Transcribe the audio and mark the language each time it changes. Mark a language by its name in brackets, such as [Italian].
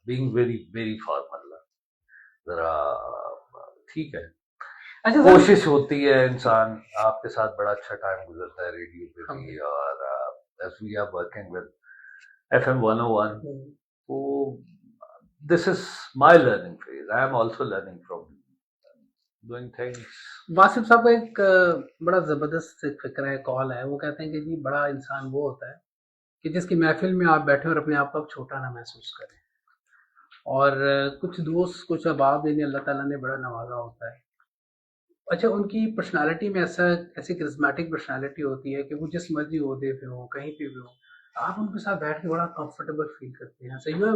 [English] being very very formal [Urdu] ذرا ٹھیک ہے. اچھا کوشش ہوتی ہے انسان. آپ کے ساتھ بڑا اچھا ٹائم گزرتا ہے ریڈیو پہ بھی، اور [English] as we are working with FM 101, so this is my learning phase. I am also learning from doing things. [Urdu] Wasif صاحب کا ایک بڑا زبردست فکر ہے، کال ہے. وہ کہتے ہیں کہ جی بڑا انسان وہ ہوتا ہے کہ جس کی محفل میں آپ بیٹھے اور اپنے آپ کو چھوٹا نہ محسوس کریں. اور کچھ دوست، کچھ احباب یعنی اللہ تعالیٰ نے بڑا نوازا ہوتا ہے. اچھا، ان کی پرسنالٹی میں ایسی کرزمیٹک پرسنالٹی ہوتی ہے کہ وہ جس مرضی عہدے پہ ہوں، کہیں پہ بھی ہوں، آپ ان کے ساتھ بیٹھ کے بڑا کمفرٹیبل فیل کرتے ہیں. صحیح ہے.